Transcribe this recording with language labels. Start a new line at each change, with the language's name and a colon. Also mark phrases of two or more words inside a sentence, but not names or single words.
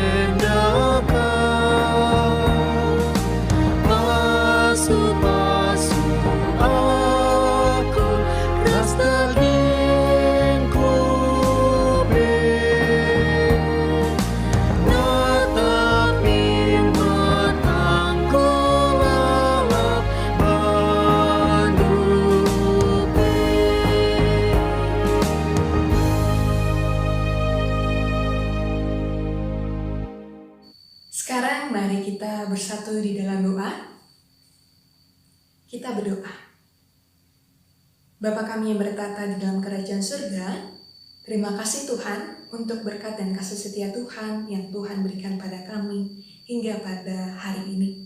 Batak Karo: endakan pasu-pasu aku ras dagingku natapin matangku lalap bandupe.
Indonesian: Sekarang mari kita bersatu di dalam doa. Kita berdoa. Bapa kami yang bertata di dalam kerajaan surga, terima kasih Tuhan untuk berkat dan kasih setia Tuhan yang Tuhan berikan pada kami hingga pada hari ini.